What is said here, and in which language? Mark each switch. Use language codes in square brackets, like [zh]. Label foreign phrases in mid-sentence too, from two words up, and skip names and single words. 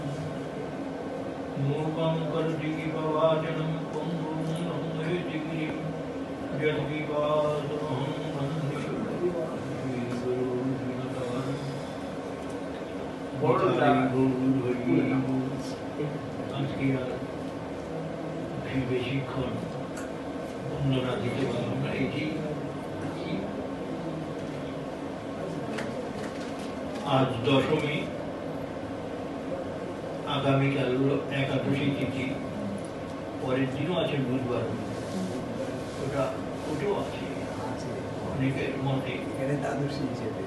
[sa] मूकं करोति वाचनं पुंगुं लंघयति गिरिं यद्विपादमहं वन्दे श्रीगुरुं [bn] আজকে আর বেশিক্ষণ বন্দনা দিতে পারলাম না। এটি আজ দশমী, আগামীকাল একাদশী তিথি, পরের দিনও আছে বুধবার, ওটাও আছে অনেকের মতে দ্বাদশী হিসেবে।